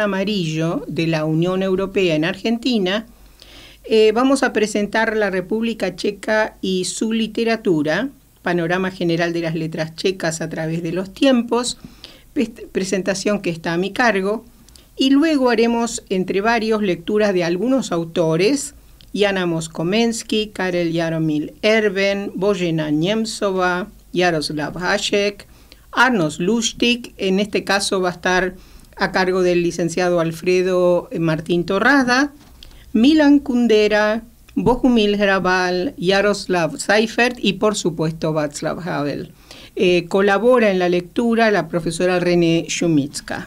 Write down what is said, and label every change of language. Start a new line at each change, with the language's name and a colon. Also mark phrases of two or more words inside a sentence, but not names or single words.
Spanish: Amarillo de la Unión Europea en Argentina, vamos a presentar la República Checa y su literatura, panorama general de las letras checas a través de los tiempos, presentación que está a mi cargo, y luego haremos entre varios lecturas de algunos autores, Jana Moskomensky, Karel Jaromil Erben, Bojena Nemcová, Jaroslav Hašek, Arnošt Luštík, en este caso va a estar a cargo del licenciado Alfredo Martín Torrada, Milan Kundera, Bohumil Hrabal, Jaroslav Seifert y por supuesto Václav Havel. Colabora en la lectura la profesora René Šumická.